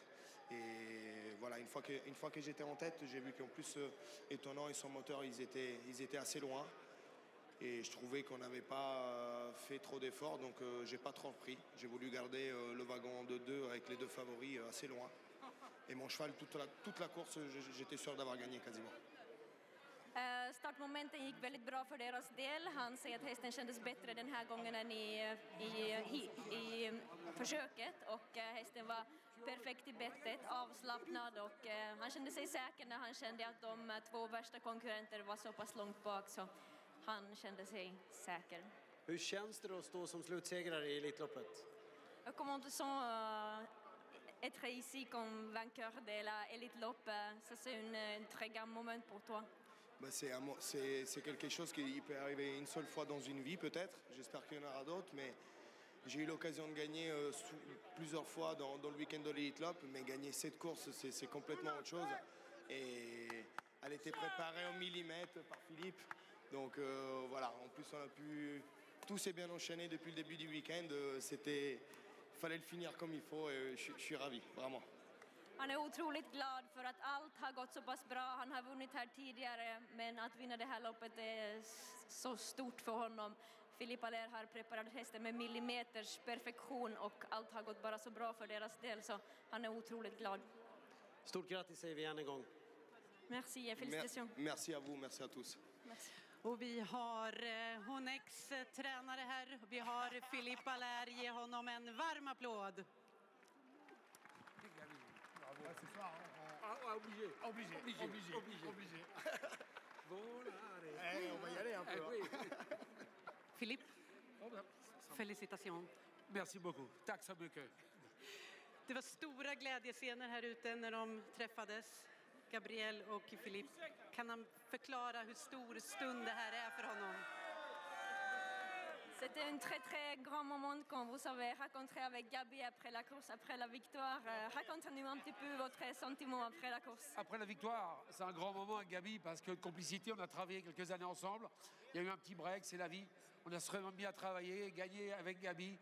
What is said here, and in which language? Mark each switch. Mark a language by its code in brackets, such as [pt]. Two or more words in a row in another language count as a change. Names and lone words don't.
[fr] Et voilà, une fois que j'étais en tête, j'ai vu qu'en plus étonnant et son moteur, ils étaient assez loin. Et je trouvais qu'on n'avait pas fait trop d'efforts, donc j'ai pas trop repris. J'ai voulu garder le wagon de deux avec les deux favoris assez loin. Et mon cheval, toute la course, j'étais sûr d'avoir gagné quasiment. [sv] Startmomenten gick väldigt bra för deras del. Han säger att hästen kändes bättre den här gången än i försöket. Och hästen var perfekt i bettet, avslappnad och han kände sig säker när han kände att de två värsta konkurrenter var så pass långt bak. Så han kände sig säker. Hur känns det då att stå som slutsegrare i Elitloppet? [fr] Comment te sens être ici comme vainqueur de la Elite-Lopp? Ça c'est un très grand moment pour toi. Bah, c'est quelque chose qui peut arriver une seule fois dans une vie peut-être. J'espère qu'il y en aura d'autres, mais j'ai eu l'occasion de gagner plusieurs fois dans le week-end de l'Elite-Lopp, mais gagner cette course, c'est complètement autre chose. Et elle était préparée au millimètre par Philippe. Donc voilà, en plus tout s'est bien enchaîné depuis le début du week-end. Fallait le finir comme il faut et je suis ravi, vraiment. [sv] Han är otroligt glad för att allt har gått så pass bra. Han har vunnit här tidigare, men att vinna det här loppet är så stort för honom. Philippe Allaire har preparerat hästen med millimeters perfektion och allt har gått bara så bra för deras del, så han är otroligt glad. Stort grattis säger vi än en gång. [fr] Merci et félicitations. Merci à vous, merci à tous. Merci. [sv] Och vi har Honex tränare här. Vi har Philippe Allaire, ge honom en varm applåd. [fr] Ce soir, obligé. On va y aller un peu. Philippe, félicitations. Merci beaucoup. [sv] Tack så mycket. Det var stora glädjescener här ute när de träffades, Gabriel och Philippe. Kan han förklara hur stor stund det här är för honom? [fr] C'était un très très grand moment quand vous avez rencontré avec Gabi après la course, après la victoire. Racontez-nous un petit peu votre sentiment après la course. Après la victoire, c'est un grand moment avec Gabi parce que de complicité, on a travaillé quelques années ensemble. Il y a eu un petit break, c'est la vie. On a vraiment bien travaillé, gagné avec Gabi.